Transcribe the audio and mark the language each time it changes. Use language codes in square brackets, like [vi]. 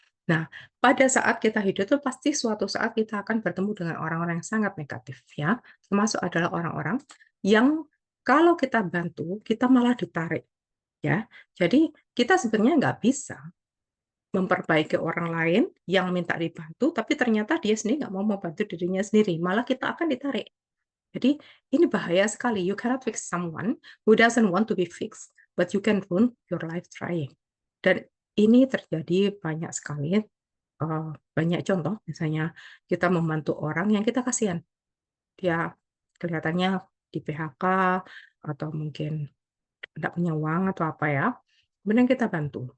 [id] Nah, pada saat kita hidup itu pasti suatu saat kita akan bertemu dengan orang-orang yang sangat negatif ya, termasuk adalah orang-orang yang kalau kita bantu, kita malah ditarik ya. Jadi kita sebenarnya nggak bisa memperbaiki orang lain yang minta dibantu, tapi ternyata dia sendiri nggak mau membantu dirinya sendiri, malah kita akan ditarik. Jadi ini bahaya sekali. [en] You cannot fix someone who doesn't want to be fixed, but you can ruin your life trying. [id] Dan ini terjadi banyak sekali, banyak contoh misalnya kita membantu orang yang kita kasihan. Dia kelihatannya di-PHK atau mungkin tidak punya uang atau apa ya, kemudian kita bantu.